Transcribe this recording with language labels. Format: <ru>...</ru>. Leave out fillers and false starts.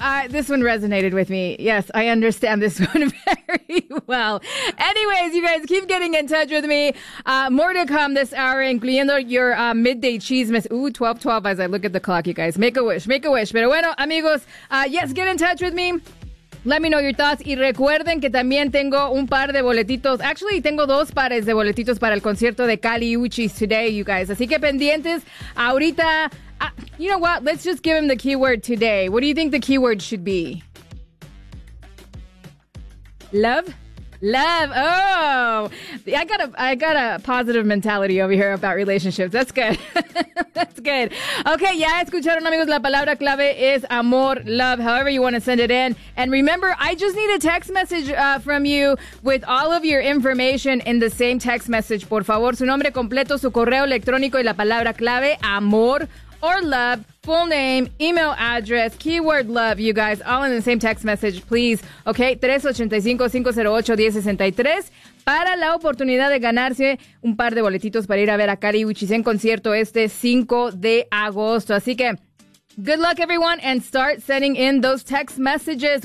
<en>This one resonated with me. Yes, I understand this one very well. Anyways, you guys, keep getting in touch with me. More to come this hour,</en> <es>incluyendo</es> <en>your midday chismes. Ooh, 12:12 as I look at the clock, you guys. Make a wish.</en> <es>Pero bueno, amigos,</es> <en>yes, get in touch with me. Let me know your thoughts.</en> <es>Y recuerden que también tengo un par de boletitos.</es> <en>Actually,</en> <es>tengo 2 pares de boletitos para el concierto de Kali Uchis</es> <en>today, you guys.</en> <es>Así que pendientes. Ahorita,</es> <en>you know what? Let's just give him the keyword today. What do you think the keyword should be? Love? Love. Oh, I got a positive mentality over here about relationships. That's good. That's good. Okay,</en> <es>ya escucharon, amigos. La palabra clave es amor,</es> <en>love, however you want to send it in. And remember, I just need a text message from you with all of your information in the same text message.</en> <es>Por favor, su nombre completo, su correo electrónico y la palabra clave, amor</es> <en>or love. Full name, email address, keyword love, you guys, all in the same text message, please.</en> <es>Okay, 385-508-1063 para la oportunidad de ganarse un par de boletitos para ir a ver a Kali Uchis en concierto este 5 de agosto. Así que,</es> <en>good luck, everyone, and start sending in those text messages.</en>